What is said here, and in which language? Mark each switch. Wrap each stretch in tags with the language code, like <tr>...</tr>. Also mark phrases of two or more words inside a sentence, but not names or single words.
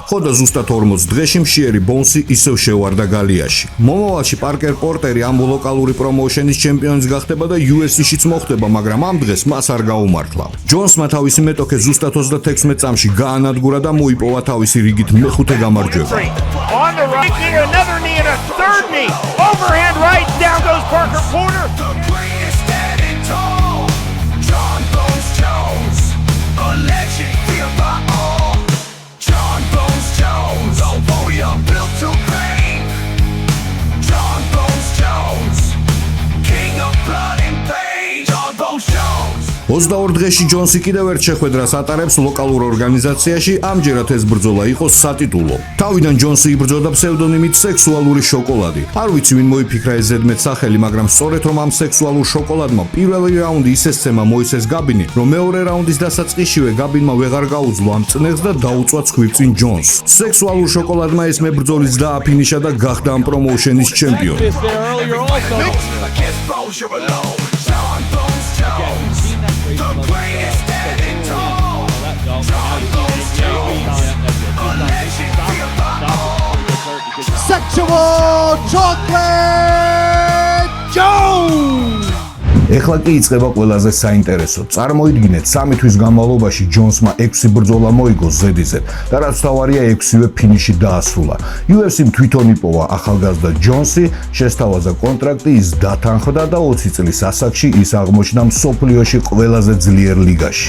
<ka>ხო და ზუსტად 40 დღეში მშიერი ბონსი ისევ შევარდა გალიაში. მომავალში პარკერ პორტერი ამ ლოკალური პრომოუშენის ჩემპიონის გახდება და UFC-შიც მოხდება, მაგრამ ამ დღეს მას არ გაუმართლა. ჯონსმა თავისი მეტოქე ზუსტად 36 წამში გაანადგურა და მოიპოვა თავისი რიგით მეხუთე გამარჯვება.</ka> <en>On the right knee, another knee, and a third knee. Overhand right, down goes Parker Porter. John Bones Jones, a legend, feared by all. John Bones Jones, on podium built to reign. John Bones Jones, king of blood and pain. John Bones Jones.</en> <ka>22 დღეში ჯონსი კიდევ ერთ შეხვედრას ატარებს ლოკალურ ორგანიზაციაში, ამჯერად ეს ბრძოლა იყო სატიტულო. თავიდან ჯონსი იბრძოდა ფსევდონიმით სექსუალური შოკოლადი. არ ვიცი ვინ მოიფიქრა ეს ზედმეტ სახელი, მაგრამ სწორედ რომ ამ სექსუალურ შოკოლადმა პირველი რაუნდი ისე სცემა მოიცეს გაბინი, რომ მეორე რაუნდის დასაწყისშივე გაბინმა ვეღარ გაუძლო ამ წნეხს და დაუწვა ცხვირწინ ჯონს. სექსუალურ შოკოლადმა ეს მებრძოლიც დააფინიშა და გახდა ამ პრომოუშენის ჩემპიონი.</ka> <en>Against Bones, you're alone. John Bones Jones, the greatest standing tall. John Bones Jones, a legend, feared by all. Sexual Chocolate Jones!</en> <ka>ეხლა კი იწყება ყველაზე საინტერესო. წარმოიდგინეთ, 3 თვის განმავლობაში ჯონსმა 6 ბრძოლა მოიგო ზედიზედ და რაც თავარია 6-ვე ფინიში დაასრულა. UFC-მ თვითონ იპოვა ახალგაზრდა ჯონსი, შესთავაზა კონტრაქტი, ის დათანხმდა და 20 წლის ასაკში ის აღმოჩნდა მსოფლიოში ყველაზე ძლიერ ლიგაში.</ka>